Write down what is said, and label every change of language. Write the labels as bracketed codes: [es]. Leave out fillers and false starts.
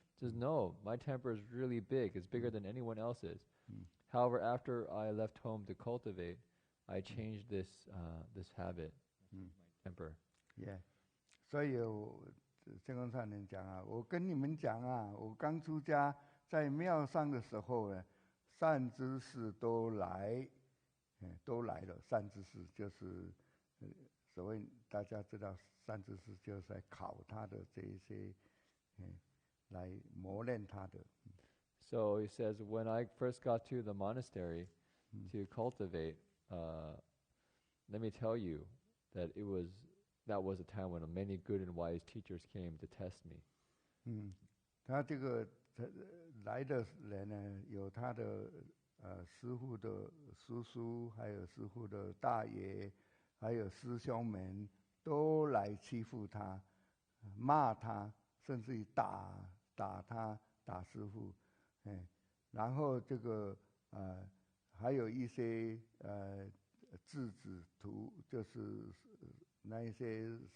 [en] He says, no, my temper is really big. It's bigger than anyone else's. However, after I left home to cultivate, I changed this habit, my temper. Yeah. [zh] 所以仙公上人讲我跟你们讲我刚出家在庙上的时候呢，善知识都来了。善知识就是所谓大家知道，善知识就是在考他的这一些来磨练他的。 [en] So he says, when I first got to the monastery to cultivate, let me tell you that that was a time when many good and wise teachers came to test me. [zh] 他这个来的人呢，有他的师父的叔叔，还有师父的大爷，还有师兄们，都来欺负他，骂他，甚至于打他，打师父，然后这个还有一些质子徒，就是那一些